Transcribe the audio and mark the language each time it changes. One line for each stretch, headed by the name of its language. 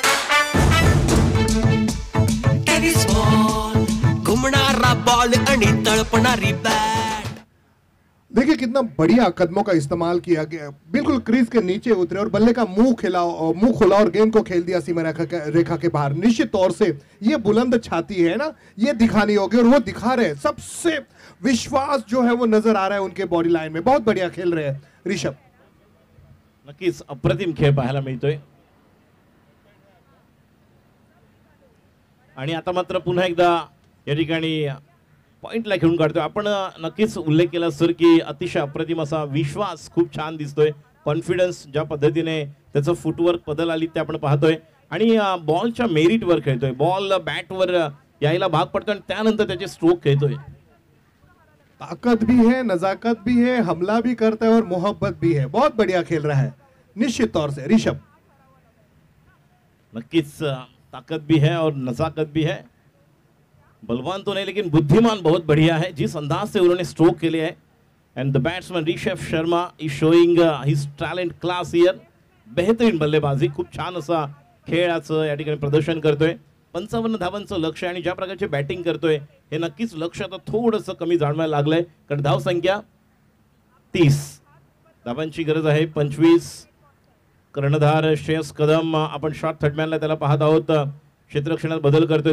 Marathi: Tennis ball घुमणारा ball आणि तळपणारी bat.
Hindi: देखिए कितना बढ़िया कदमों का इस्तेमाल किया गया, बिल्कुल क्रीज के नीचे उतरे और बल्ले का मुंह खोला और गेंद को खेल दिया सीमा रेखा के बाहर। निश्चित तौर से ये बुलंद छाती है ना, ये दिखानी होगी और वो दिखा रहे हैं। सबसे विश्वास जो है वो नजर आ रहा है उनके बॉडी लाइन में। बहुत बढ़िया खेल रहे हैं ऋषभ।
Marathi: नक्कीच अप्रतिम खेळ पाहायला मिळतोय। आणि आता मात्र पुन्हा एकदा या ठिकाणी पॉइंटला खेळून काढतोय। आपण नक्कीच उल्लेख केला सर की अतिशय अप्रतिम असा विश्वास खूप छान दिसतोय, कॉन्फिडन्स ज्या पद्धतीने त्याचं फुटवर्क बदल आली ते आपण पाहतोय आणि बॉलच्या मेरिटवर खेळतोय, बॉल बॅटवर यायला भाग पडतोय आणि त्यानंतर त्याचे स्ट्रोक खेळतोय।
Hindi: ताकत भी है, नजाकत भी है, हमला भी करता है और मोहब्बत भी है। बहुत बढ़िया खेल रहा है निश्चित तौर से ऋषभ। नक्कीच ताकत भी है और नजाकत भी है, बलवान तो नहीं लेकिन बुद्धिमान बहुत बढ़िया है जिस अंदाज से उन्होंने स्ट्रोक के लिए है।
English: And the batsman Rishabh Sharma is showing his talent class here.
Hindi: बेहतरीन बल्लेबाजी,
Marathi: खूप छान असा खेळाचं या ठिकाणी प्रदर्शन करतोय। 55 धावांचं लक्ष्य आणि ज्या प्रकारचे बॅटिंग करतोय हे नक्कीच लक्ष्य आता थोडंसं कमी जाणवायला लागलंय, कारण धाव संख्या 30, धावांची गरज आहे 25। कर्णधार श्रेयस कदम आपण शॉट थर्डमॅनला त्याला पाहत आहोत, क्षेत्ररक्षणात बदल करतोय।